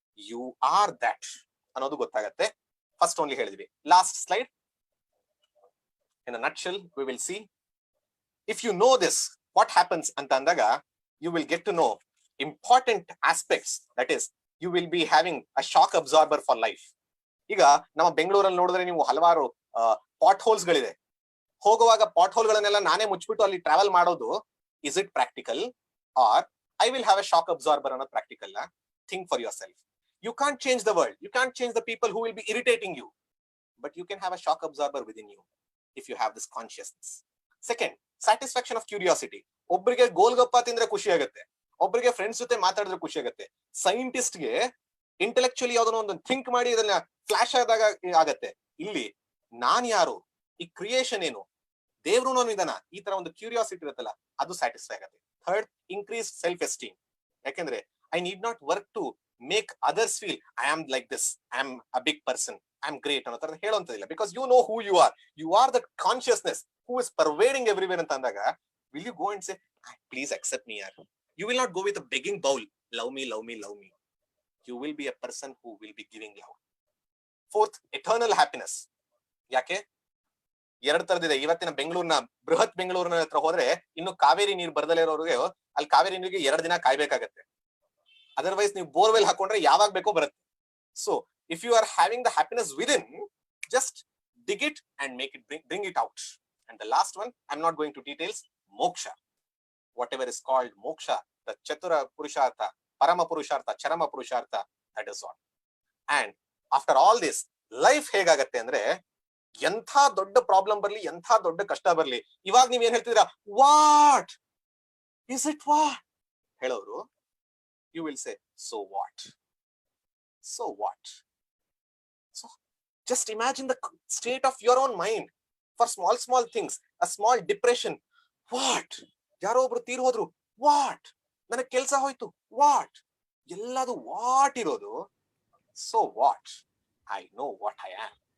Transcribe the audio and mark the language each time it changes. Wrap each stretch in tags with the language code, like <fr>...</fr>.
<en>You are that.</en> <kn>Anodu gottagatte.</kn> <en>First only helidvi. Last slide. In a nutshell, we will see. If you know this, what happens</en> <kn>anta andaga,</kn> <en>you will get to know important aspects. That is, you will be having a shock absorber for life.</en> <kn>ಈಗ ನಮ್ಮ ಬೆಂಗಳೂರಲ್ಲಿ ನೋಡಿದ್ರೆ ನೀವು ಹಲವಾರು pot holes ಗಳಿದೆ. ಹೋಗುವಾಗ pot hole ಗಳನ್ನೆಲ್ಲ ನಾನೇ ಮುಚ್ಚಿಬಿಟ್ಟು ಅಲ್ಲಿ ಟ್ರಾವೆಲ್ ಮಾಡೋದು</kn> <en>Is it practical, or I will have a shock absorber</en> <kn>ಅನ್ನೋದು</kn> <en>practical? Think for yourself. You can't change the world. You can't change the people who will be irritating you. But you can have a shock absorber within you if you have this consciousness. Second, satisfaction of curiosity.</en> <kn>ಒಬ್ಬರಿಗೆ ಗೋಲ್ಗಪ್ಪ ತಿಂದ್ರೆ ಖುಷಿ ಆಗುತ್ತೆ, ಒಬ್ಬರಿಗೆ friends ಜೊತೆ ಮಾತಾಡಿದ್ರೆ ಖುಷಿ ಆಗುತ್ತೆ. ಸೈಂಟಿಸ್ಟ್ಗೆ intellectually ಯಾವ್ದೋ ಒಂದು ಥಿಂಕ್ ಮಾಡಿ ಅದನ್ನ ಫ್ಲಾಶ್ ಆದಾಗ ಆಗತ್ತೆ. ಇಲ್ಲಿ ನಾನ್ ಯಾರು, ಈ ಕ್ರಿಯೇಷನ್ ಏನು, ದೇವ್ರು ಇದಾನ, ಈ ತರ ಒಂದು ಕ್ಯೂರಿಯಾಸಿಟಿ ಇರುತ್ತಲ್ಲ, ಅದು ಸ್ಯಾಟಿಸ್ಫೈ ಆಗುತ್ತೆ.</kn> <en>Third, increase self esteem. ಯಾಕೆಂದ್ರೆ I need not work to make others feel I am like this, I am a big person, I am great</en> <kn>ಅನ್ನೋ ತರ ಹೇಳೋಂತದಿಲ್ಲ.</kn> <en>Because you know who you are. You are the consciousness who is pervading everywhere</en> <kn>ಅಂತ ಅಂದಾಗ,</kn> <en>will you go and say, please accept me? You will not go with a begging bowl, love me, love me, love me. You will be a person who will be giving love. Fourth, eternal happiness.</en> <kn>ಯಾಕೆ ಎರಡ್ ತರದಿದೆ. ಇವತ್ತಿನ ಬೆಂಗಳೂರಿನ ಬೃಹತ್ ಬೆಂಗಳೂರಿನ ಹತ್ರ ಹೋದ್ರೆ ಇನ್ನು ಕಾವೇರಿ ನೀರು ಬರ್ದಲೇ ಇರೋರಿಗೆ ಅಲ್ಲಿ ಕಾವೇರಿ ನೀರಿಗೆ 2 ದಿನ ಕಾಯ್ಬೇಕಾಗತ್ತೆ. ಅದರ್ವೈಸ್ ನೀವು ಬೋರ್ವೆಲ್ ಹಾಕೊಂಡ್ರೆ ಯಾವಾಗ ಬೇಕೋ ಬರುತ್ತೆ.</kn> <en>So if you are having the happiness within, just dig it and make it bring it out. And the last one, I'm not going to details, moksha. Whatever is called moksha, the chatura purushartha, parama purushartha, charama purushartha, that is all. And after all this, life</en> <kn>ಹೇಗಾಗತ್ತೆ ಅಂದ್ರೆ, ಎಂಥ ದೊಡ್ಡ problem ಬರ್ಲಿ, ಎಂಥ ದೊಡ್ಡ ಕಷ್ಟ ಬರ್ಲಿ, ಇವಾಗ ನೀವ್ ಏನ್ ಹೇಳ್ತಿದ್ದೀರಾ,</kn> <en>what is it,</en> <kn>ವಾಟ್ ಹೇಳೋರು,</kn> <en>you will say, so what? So what? So just imagine the state of your own mind for small things. A small depression, what?</en> <kn>ಯಾರೋ ಒಬ್ರು ತೀರ್ ಹೋದ್ರು, ವಾಟ್? ನನಗೆ ಕೆಲಸ ಹೋಯ್ತು, ವಾಟ್? ಎಲ್ಲದು ವಾಟ್ ಇರೋದು.</kn> <en>So what? I know what I am.</en>